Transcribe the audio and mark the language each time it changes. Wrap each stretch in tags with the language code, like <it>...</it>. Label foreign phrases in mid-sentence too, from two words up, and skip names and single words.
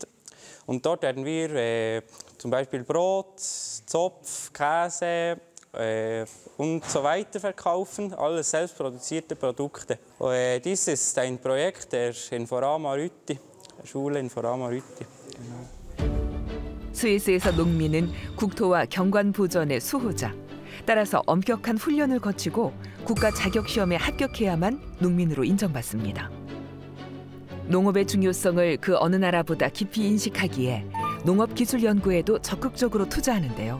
<de>Und dort werden wir zum Beispiel Brot, Zopf, Käse und so weiter verkaufen, alles selbstproduzierte Produkte. Dies ist ein Projekt der Inforama Rütti, der Schule Inforama Rütti.</de> <ko>스위스에서 농민은 국토와 경관 보전의 수호자. 따라서 엄격한 훈련을 거치고 국가 자격 시험에 합격해야만 농민으로 인정받습니다. 농업의 중요성을 그 어느 나라보다 깊이 인식하기에 농업 기술 연구에도 적극적으로 투자하는데요.</ko>